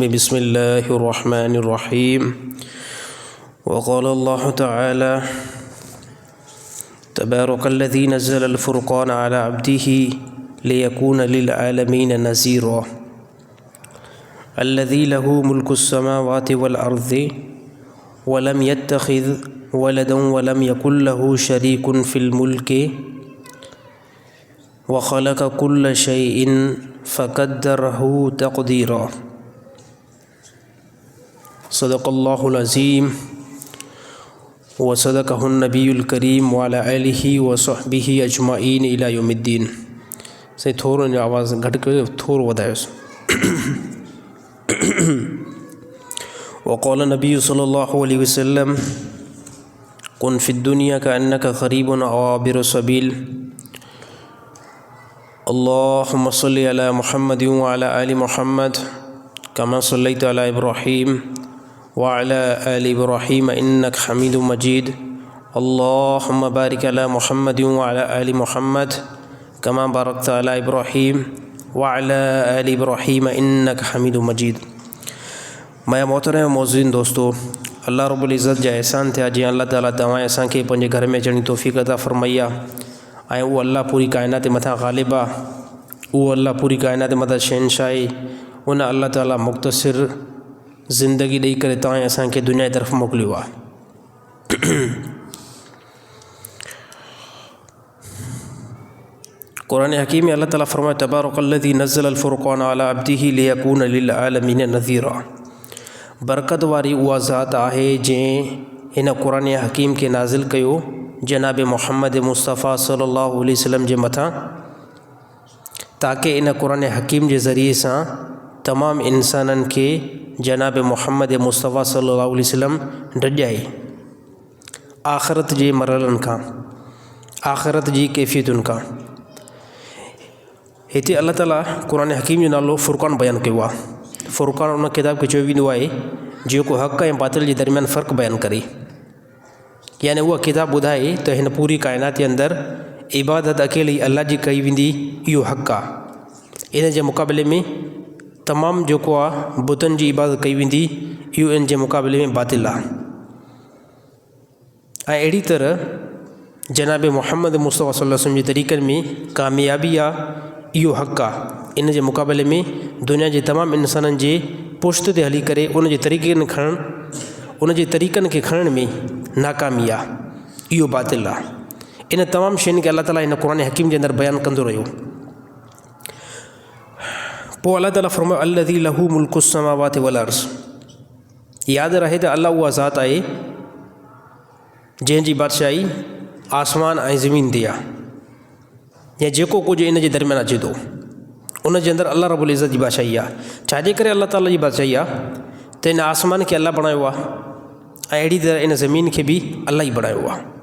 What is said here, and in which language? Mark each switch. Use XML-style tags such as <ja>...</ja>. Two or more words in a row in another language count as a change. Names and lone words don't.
<ar>بسم الله الرحمن الرحيم. وقال الله تعالى تبارك الذي نزل الفرقان على عبده ليكون للعالمين نذيرا الذي له ملك السماوات والأرض ولم يتخذ ولدا ولم يكن له شريك في الملك وخلق كل شيء فقدره تقديرا. صدق الله العظيم وصدقه النبي الكريم وعلى آله وصحبه أجمعين إلى يوم الدين.</ar> <sd>से थोरो आवाज़ घट कयो, थोरो वधायोसि।</sd> <ar>وقال النبي صلى الله عليه وسلم كن في الدنيا كأنك غريب أو عابر سبيل. اللهم صل على محمد وعلى آل محمد كما صليت على إبراهيم وعلى آل إبراهيم إنك حميد مجيد. اللهم بارك على محمد وعلى آل محمد كما باركت على إبراهيم وعلى آل إبراهيم إنك حميد مجيد.</ar> <sd>मैं मोहतरम मौज़ूदीन दोस्तों,</sd> <ar>الله رب العزة</ar> <sd>जा एहसान थिया जीअं अल्लाह ताला तव्हां असांखे पंहिंजे घर में अचण जी तौफ़ीक़ अता फ़रमाई आहे। ऐं उहो अल्लाह पूरी काइनात मथां ग़ालिब आहे, उहो अल्लाह पूरी काइनात मथां शहनशाह आहे। उन अल्लाह ताला मुख़्तसिर ज़िंदगी ॾेई करे तव्हां असांखे दुनिया जी तरफ़ मोकिलियो आहे। क़ुरान हकीम में अल्लाह ताला फ़रमाए</sd> <ar>تبارك الذي نزل الفرقان على عبده ليكون للعالمين نذيرا.</ar> <sd>बरकत वारी उहा ज़ात आहे जंहिं हिन क़ुरान हकीम के नाज़िल कयो जनाब मुहम्मद मुस्तफ़ा</sd> <ar>صلى الله عليه وسلم</ar> <sd>जे मथां, ताकि इन क़ुरान हकीम जे ज़रिए सां तमामु इंसाननि खे जनाब मुहम्मद मुस्तफ़ा</sd> <ar>صلى الله عليه وسلم</ar> <sd>डॼाए आख़िरत जे मरहलनि खां, आख़िरत जी कैफ़ियतुनि खां। हिते अल्लाह ताला क़ुरान हकीम जो नालो फ़ुरक़ान बयानु कयो आहे। फ़ुरक़ान उन किताब खे चयो वेंदो आहे जेको हक़ ऐं बातिल जे दरमियान फ़र्क़ु बयानु करे। यानी उहा किताब ॿुधाए त हिन पूरी काइनात जे अंदरि इबादत अकेली अल्लाह जी कई वेंदी, इहो हक़ आहे। इन जे मुक़ाबले में तमामु जेको आहे बुतनि जी इबादत कई वेंदी, इहो इन जे मुक़ाबले में बातिल आहे। ऐं अहिड़ी तरह जनाब मुहम्मद मुस्तफ़ा</sd> <ar>صلى الله عليه وسلم</ar> <sd>जे तरीक़नि में कामयाबी आहे, इहो हक़ आहे। इन जे मुक़ाबले में दुनिया जे तमामु इंसाननि जे पुश्त ते हली करे उन जे तरीक़नि खे खणण में नाकामी आहे, इहो बातिल आहे। इन तमामु शयुनि खे अल्लाह ताला हिन क़ुरान हकीम जे अंदरि बयानु कंदो रहियो। पोइ अल्लाह ताला फ़रमायो</sd> <ar>الذي له ملك السماوات والأرض.</ar> <sd>यादि रहे त अल्लाह उहा ज़ात आहे जंहिंजी बादशाही आसमान ऐं ज़मीन ते आहे, या जेको कुझु इन जे दरमियान अचे थो उन जे अंदरि</sd> <ar>الله رب العزة</ar> <sd>जी बादशाही आहे। छाजे करे अल्लाह ताला जी बादशाही आहे त इन आसमान खे अल्लाह बणायो आहे ऐं अहिड़ी तरह इन ज़मीन खे बि अल्लाह ई बणायो आहे।</sd>